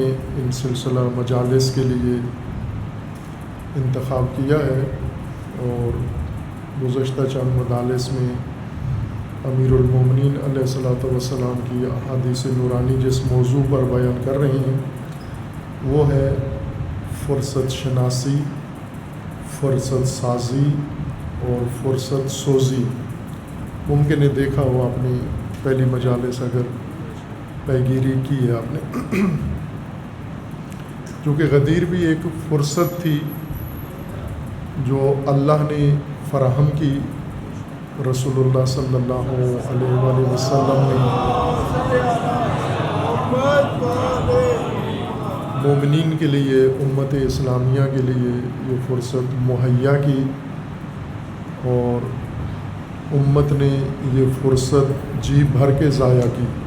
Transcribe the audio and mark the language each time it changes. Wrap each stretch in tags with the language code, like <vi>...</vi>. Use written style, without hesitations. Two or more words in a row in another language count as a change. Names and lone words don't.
<ur>ان سلسلہ مجالس کے لیے انتخاب کیا ہے، اور گزشتہ چند مجالس میں امیر المومنین</ur> <ar>علیہ الصلوۃ والسلام</ar> <ur>کی احادیث نورانی جس موضوع پر بیان کر رہے ہیں وہ ہے فرصت شناسی، فرصت سازی اور فرصت سوزی۔ ممکن ہے دیکھا ہو آپ نے پہلی مجالس اگر پیگیری کی ہے آپ نے، کیونکہ غدیر بھی ایک فرصت تھی جو اللہ نے فراہم کی، رسول اللہ</ur> <ar>صلی اللہ علیہ وآلہ وسلم</ar> <ur>نے مومنین کے لیے، امت اسلامیہ کے لیے یہ فرصت مہیا کی، اور امت نے یہ فرصت جی بھر کے ضائع کی۔</ur>